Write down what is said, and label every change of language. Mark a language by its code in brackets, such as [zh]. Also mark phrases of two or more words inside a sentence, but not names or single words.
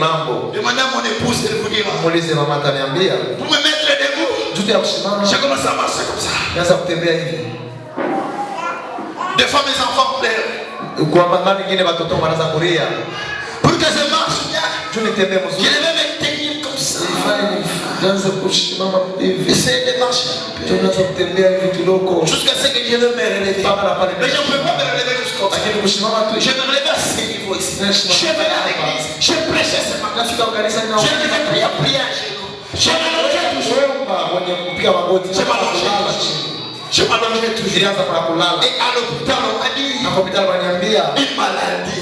[fr] Demandez à mon épouse de vous dire. Pour me mettre debout, j'ai commencé à marcher comme ça. Des fois mes enfants pleurent. Pour que je marche bien, je devais me tenir comme ça. [sw] J'anza kusimama hivi. [fr] Essayer de marcher. [sw] Tunaanza kutembea hivi kidogo. [fr] Jusqu'à ce que je ne me relève. Mais je ne peux pas me relever jusqu'au bout. [sw] Lakini kusimama tu. [fr] Je me relève à ce niveau ici. Je vais à l'église. Je prêche ce matin. Je ne vais prier à genoux. Je m'allongeais toujours. Je m'allongeais toujours. Et à l'hôpital, on m'a dit une maladie.